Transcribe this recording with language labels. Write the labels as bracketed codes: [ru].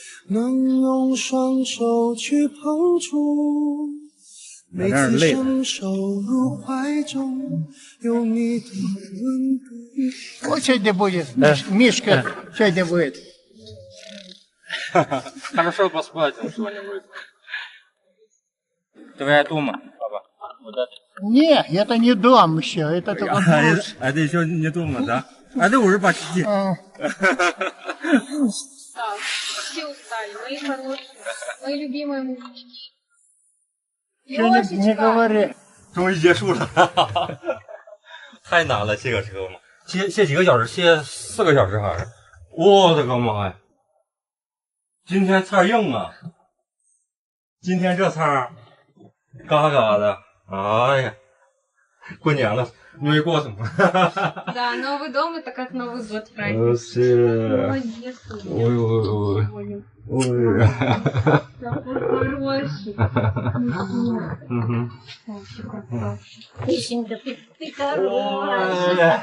[zh] 能用双手去碰触，每次伸手入怀中，有你的温度。 [ru] Вот сегодня будет, Мишка сегодня будет. Хорошо поспать что-нибудь. Твоя дома, папа? Не, это не дом еще, это только бус. Это еще не дома, да? Это уже почти. Все устали, мои хорошие, мои любимые мужчины. Не говори. [zh] 终于结束了，太难了，卸个车嘛，卸几个小时，卸4个小时还是，我的个妈呀！今天菜硬啊，今天这菜嘎嘎的，哎呀，过年了，你没过什么？ [ru] Да, Новый дом это как Новый год праздник. [zh] 是， [ru] Молодец. ой， Такой хороший. Мишенька, ты хороший.